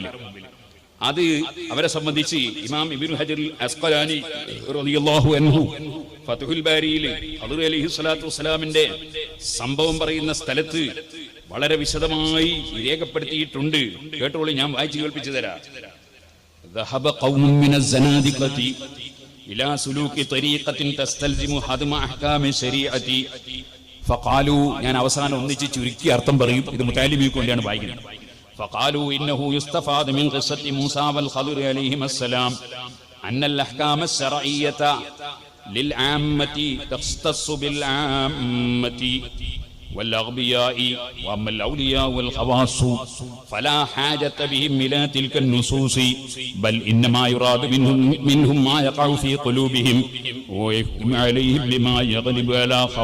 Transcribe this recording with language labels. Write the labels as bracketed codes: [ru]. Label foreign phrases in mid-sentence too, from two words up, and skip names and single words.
[ml] അത് അവരെ സംബന്ധിച്ച് ഇമാം ഇബ്നു ഹജർ അസ്ഖലാനി [ar] رضي الله عنه [ml] ഫത്ഹുൽ ബാരിയിൽ ഖിദിർ [ar] عليه الصلاة والسلام [ml] സംഭവം പറയുന്ന സ്ഥലത്ത് വളരെ വിശദമായി രേഖപ്പെടുത്തിയിട്ടുണ്ട്. കേട്ടോളൂ, ഞാൻ വായിച്ചു കേൾപ്പിച്ചു തരാം. [ar] ذهب قوم من الزنادقة إلى سلوك طريقة تستلزم هدم أحكام الشريعة فقالوا [ml] ഞാൻ അവസാനം ഒന്നിച്ച് ചുരുക്കി അർത്ഥം പറയും, ഇത് മുതഅല്ലിമിക്ക് വേണ്ടിയാണ് വായിക്കുന്നത്. [ar] فقالوا إنه يستفاد من قصة موسى والخضر عليهما السلام أن الأحكام الشرعية للعامة تختص بالعامة والأغبياء وأما الأولياء والخواص فلا حاجة بهم إلى تلك النصوص بل إنما يراد منهم ما يقع في قلوبهم ويحكم عليهم بما يغلب على